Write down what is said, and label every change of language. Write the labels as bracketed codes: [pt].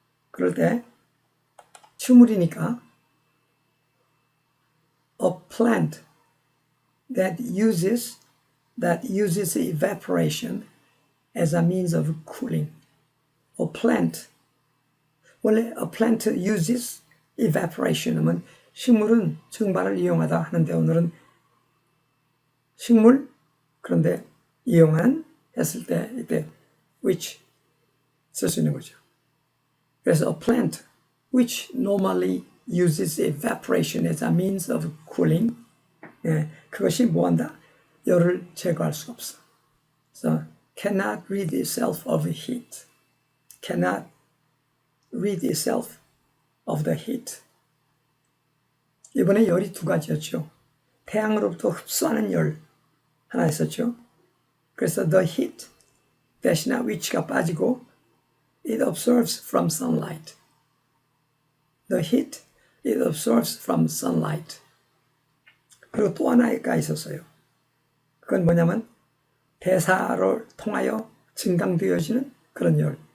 [ko] 그럴 때 식물이니까 [en] a plant that uses evaporation as a means of cooling. [ko] 원래 [en] a plant uses evaporation [ko] 하면 식물은 증발을 이용하다 하는데 오늘은 식물 그런데 이용한 했을 때 이때 which 쓸 수 있는 거죠. 그래서 [en] a plant which normally uses evaporation as a means of cooling. [ko] 그것이 뭐한다? 열을 제거할 수가 없어. [en] So cannot rid itself of heat. Cannot rid itself of the heat. [ko] 이번에 열이 두 가지였죠. 태양으로부터 흡수하는 열 하나 있었죠. 그래서 [en] the heat [ko] 대신에 which가 빠지고 [en] it absorbs from sunlight. The heat it absorbs from sunlight. [ko] 그리고 또 하나가 있었어요. 그건 뭐냐면 대사를 통하여 증강되어지는 그런 열.